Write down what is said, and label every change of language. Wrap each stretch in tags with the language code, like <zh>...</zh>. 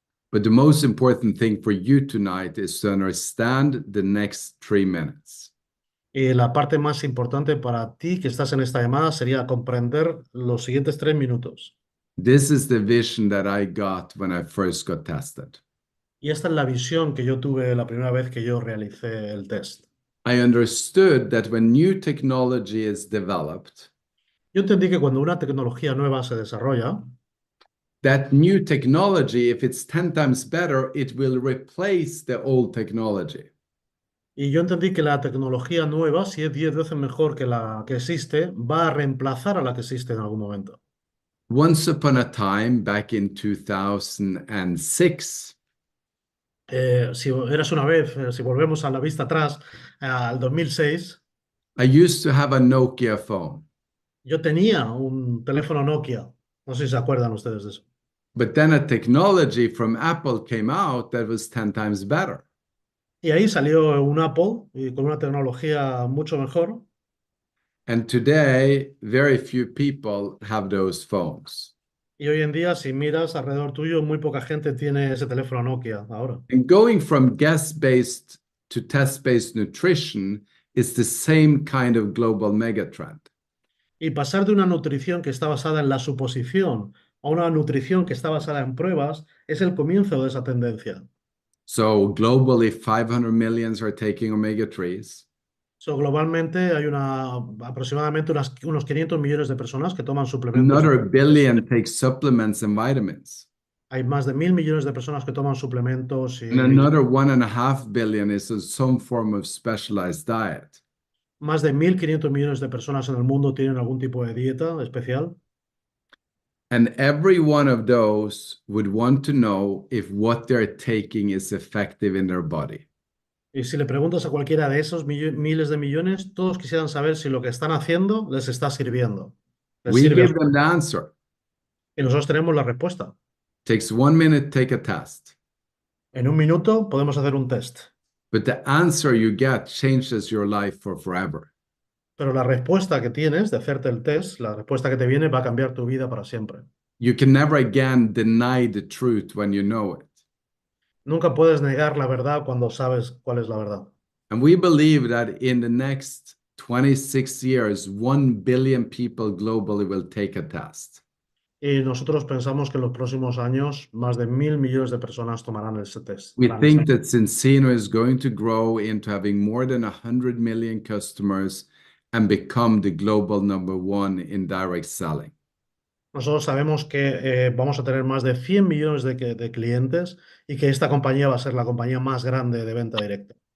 <en>But the most important thing for you tonight is to understand the next 3 minutes.</en> <es>Y la parte más importante para ti que estás en esta llamada sería comprender los siguientes 3 minutos.</es> <en>This is the vision that I got when I first got tested.</en> <es>Y esta es la visión que yo tuve la primera vez que yo realicé el test.</es> <en>I understood that when new technology is developed,</en> <es>Yo entendí que cuando una tecnología nueva se desarrolla,</es> <en>that new technology, if it's 10 times better, it will replace the old technology.</en> <es>y yo entendí que la tecnología nueva, si es 10 veces mejor que la que existe, va a reemplazar a la que existe en algún momento.</es> <en>Once upon a time, back in 2006,</en> <es>Si eras una vez, si volvemos a la vista atrás, al 2006,</es> <en>I used to have a Nokia phone.</en> <es>yo tenía un teléfono Nokia. No sé si se acuerdan ustedes de eso.</es> <en>But then a technology from Apple came out that was 10 times better.</en> <es>Y ahí salió un Apple y con una tecnología mucho mejor.</es> <en>And today, very few people have those phones.</en> <es>Y hoy en día, si miras alrededor tuyo, muy poca gente tiene ese teléfono Nokia ahora.</es> <en>And going from guest-based to test-based nutrition is the same kind of global megatrend.</en> <es>Y pasar de una nutrición que está basada en la suposición a una nutrición que está basada en pruebas es el comienzo de esa tendencia.</es> <en>So globally, 500 millions are taking omega-3s.</en> <es>So, globalmente hay aproximadamente unos 500 millones de personas que toman suplementos.</es> <en>Another billion take supplements and vitamins.</en> <es>Hay más de 1.000 millones de personas que toman suplementos</es> <en>And</en> <es>y</es> <en>another 1.5 billion is in some form of specialized diet.</en> <es>más de 1.500 millones de personas en el mundo tienen algún tipo de dieta especial.</es> <en>And every one of those would want to know if what they're taking is effective in their body.</en> <es>Y si le preguntas a cualquiera de esos miles de millones, todos quisieran saber si lo que están haciendo les está sirviendo. Les</es> <en>We</en> <es>sirve.</es> <en>give them the answer.</en> <es>Y nosotros tenemos la respuesta.</es> <en>Takes 1 minute, take a test.</en> <es>En un minuto podemos hacer un test,</es> <en>But the answer you get changes your life for forever.</en> <es>pero la respuesta que tienes de hacerte el test, la respuesta que te viene va a cambiar tu vida para siempre.</es> <en>You can never again deny the truth when you know it.</en> <es>Nunca puedes negar la verdad cuando sabes cuál es la verdad.</es> <en>And we believe that in the next 26 years, 1 billion people globally will take a test.</en> <es>Y nosotros pensamos que en los próximos años más de 1.000 millones de personas tomarán ese test.</es> <en>We think that Zinzino is going to grow into having more than 100 million customers and become the global #1 in direct selling.</en> <es>Nosotros sabemos que vamos a tener más de 100 millones de clientes y que esta compañía va a ser la compañía más grande de venta directa.</es>